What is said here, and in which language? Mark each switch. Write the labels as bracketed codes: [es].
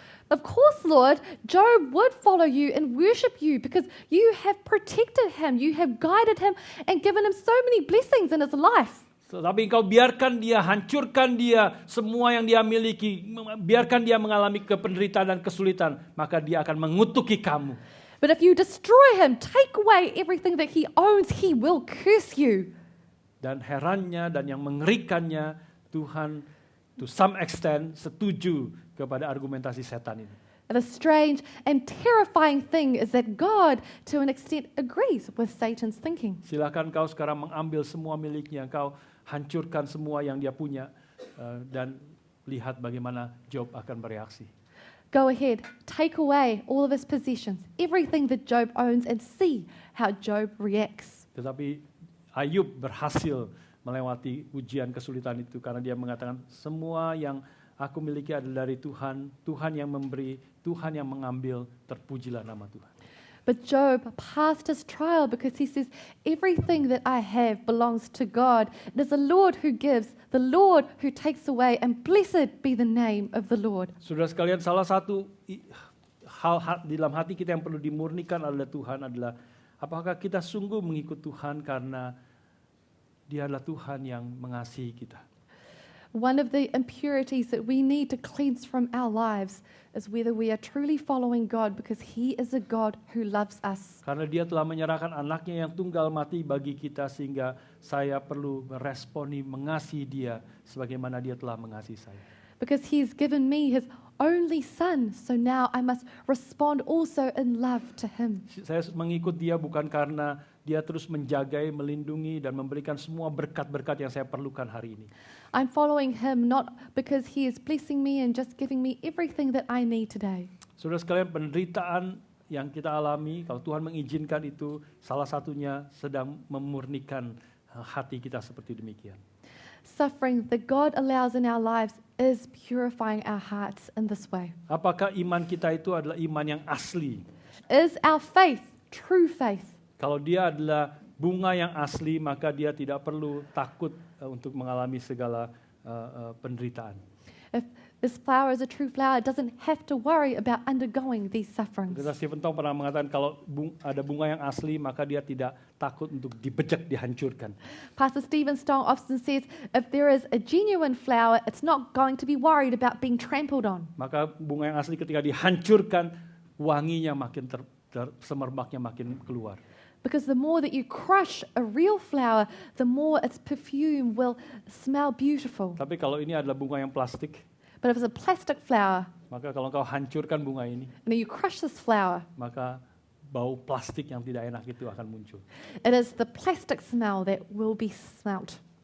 [en] Of course, Lord, Job would follow you and worship you because you have protected him, you have guided him and given him so many blessings in his life. [id] Tapi Engkau biarkan dia, hancurkan dia, semua yang dia miliki, biarkan dia mengalami penderitaan dan kesulitan, maka dia akan mengutuki kamu. [en] But if you destroy him, take away everything that he owns, he will curse you. [id] Dan herannya dan yang mengerikannya, Tuhan [en] to some extent [id] setuju kepada argumentasi setan ini. [en] And the strange and terrifying thing is that God, to an extent, agrees with Satan's thinking. [id] Silakan kau sekarang mengambil semua miliknya, kau hancurkan semua yang dia punya, dan lihat bagaimana Job akan bereaksi. [en] Go ahead, take away all of his possessions, everything that Job owns, and see how Job reacts. [id] Tetapi Ayub berhasil melewati ujian kesulitan itu karena dia mengatakan semua yang aku miliki adalah dari Tuhan, Tuhan yang memberi, Tuhan yang mengambil, terpujilah nama Tuhan. [en] But Job passed his trial because he says, everything that I have belongs to God. It is the Lord who gives, the Lord who takes away, and blessed be the name of the Lord. [id] Saudara sekalian, salah satu hal di dalam hati kita yang perlu dimurnikan adalah Tuhan adalah apakah kita sungguh mengikut Tuhan karena Dia adalah Tuhan yang mengasihi kita. [en] One of the impurities that we need to cleanse from our lives is whether we are truly following God because He is a God who loves us. [id] Karena Dia telah menyerahkan anaknya yang tunggal mati bagi kita sehingga saya perlu meresponi mengasihi Dia sebagaimana Dia telah mengasihi saya. [en] Because He's given me His only Son, so now I must respond also in love to Him. [id] Saya mengikut Dia bukan karena Dia terus menjagai, melindungi, dan memberikan semua berkat-berkat yang saya perlukan hari ini. [en] I'm following Him not because He is blessing me and just giving me everything that I need today. [id] Saudara sekalian, penderitaan yang kita alami, kalau Tuhan mengizinkan itu, salah satunya sedang memurnikan hati kita seperti demikian. [en] suffering that God allows in our lives is purifying our hearts in this way? [id] Apakah iman kita itu adalah iman yang asli? [en] Is our faith true faith? [id] Kalau dia adalah bunga yang asli, maka dia tidak perlu takut untuk mengalami segala penderitaan. [en] If this flower is a true flower, it doesn't have to worry about undergoing these sufferings. [id] Dr. Stephen Tong pernah mengatakan kalau ada bunga yang asli, maka dia tidak takut untuk dibejek, dihancurkan. [en] Pastor Stephen Stone often says, if there is a genuine flower, it's not going to be worried about being trampled on. [id] Maka bunga yang asli ketika dihancurkan, wanginya makin semerbaknya makin keluar. [en] Because the more that you crush a real flower, the more its perfume will smell beautiful. [id] Tapi kalau ini adalah bunga yang plastik, [en] But if it's a plastic flower, [id] maka kalau kau hancurkan bunga ini, [en] and then you crush this flower, [id] maka bau plastik yang tidak enak itu akan muncul. [en] it is the plastic smell that will be smelt.